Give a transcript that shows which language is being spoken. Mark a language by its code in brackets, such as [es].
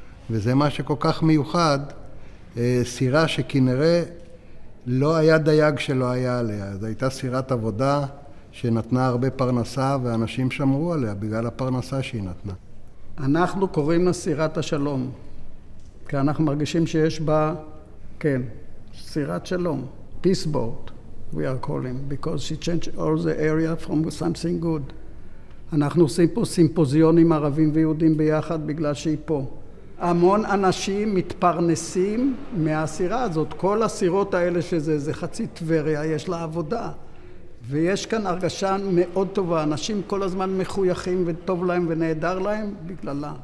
[he] וזה מה שכל כך מיוחד, סירה שכנראה לא היה דייג שלא היה עליה. זו הייתה סירת עבודה שנתנה הרבה פרנסה, ואנשים שמרו עליה בגלל הפרנסה שהיא נתנה. אנחנו קוראים לה סירת השלום, כי אנחנו מרגישים שיש בה, כן, סירת שלום, [en] peace boat. We are calling, because she changed all the area from something good. [he] אנחנו עושים פה סימפוזיונים ערבים ויהודים ביחד בגלל שהיא פה. המון אנשים מתפרנסים מהסירה הזאת. כל הסירות האלה שזה חצי טבריה, יש לה עבודה. ויש כאן הרגשה מאוד טובה. אנשים כל הזמן מחויכים וטוב להם ונהדר להם בגללה.